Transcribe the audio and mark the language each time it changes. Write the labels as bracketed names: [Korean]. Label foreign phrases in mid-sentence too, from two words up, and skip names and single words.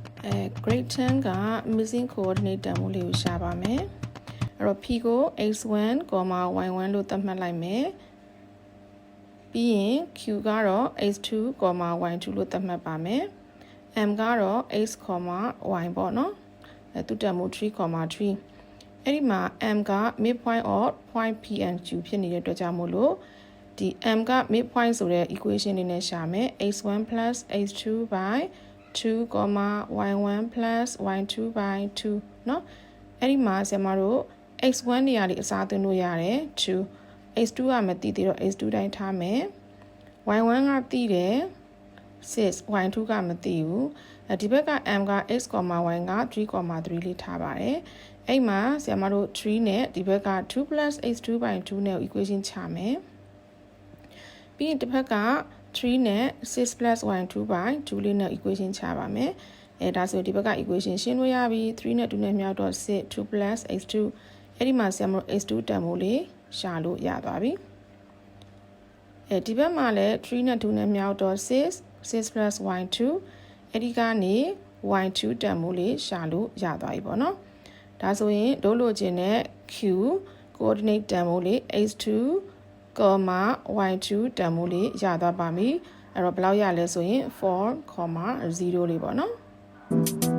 [Burmese] grade 10က [English] missing coordinate [Burmese] တန်ဖိုးလေးကိုရှာပါမယ်အဲ့တော့ p ကို x1, y1 လို့သတ်မှတ်လိုက်မယ်ပြီးရင် q ကတော့ x2, y2 လို့သတ်မှတ်ပါမယ် m ကတော့ x, y ပေါ့နော်သူတန်ဖိုး 3, 3အဲ့ဒီမှာ m က [English] midpoint of point p and q [Burmese] ဖြစ်နေတဲ့အတွက်ကြောင့်မို့လို့ ဒီ m က midpoint ဆိုတဲ့ equation လေးနဲ့ရှာမယ် [English] x1 plus x2 by 2, y1 plus y2 by 2 [Burmese] เนาะအဲ့ဒီမှာဆရာမတို့ x1 နေရာလေးအစားသွင်းလို့ရတယ်2 x2 ကမသိသေးတော့ x2 တိုင်းထားမယ် y1 ကသိတယ်6 y2 ကမသိဘူးဒီဘက်က m က x, y က 3, 3လေးထားပါတယ်အဲ့မှာဆရာမတို့3နဲ့ဒီဘက်က2 plus [English] x2 by 2 [Burmese] နဲ့ equation ချမယ်ပြီးရင်တစ်ဖက်က3နဲ့ [English] 6 plus y2 by 2 [Burmese] လေးနဲ့ equation ချပါမယ်ဒါဆိုဒီဘက်က equation ရှင်းလို့ရပြီ3နဲ့2နဲ့မြောက်တော့6 [English] 2 plus x2 [Burmese] အဲ့ဒီမှာဆရာမတို့ x2 တန်ဖိုးလေးရှာလို့ရသွားပြီဒီဘက်မှာလည်း3နဲ့2နဲ့မြောက်တော့6 plus y2 အဲ့ဒီကနေ y2 တန်ဖိုးလေးရှာလို့ရသွားပြီပေါ့နော်ဒါဆိုရင်တို့လိုချင်တဲ့ q coordinate တန်ဖိုးလေး x2, y2 တန်ဖိုးလေးရသွားပါပြီအဲ့တော့ဘယ်လောက်ရလဲဆိုရင်4, 0လေးပေါ့နော်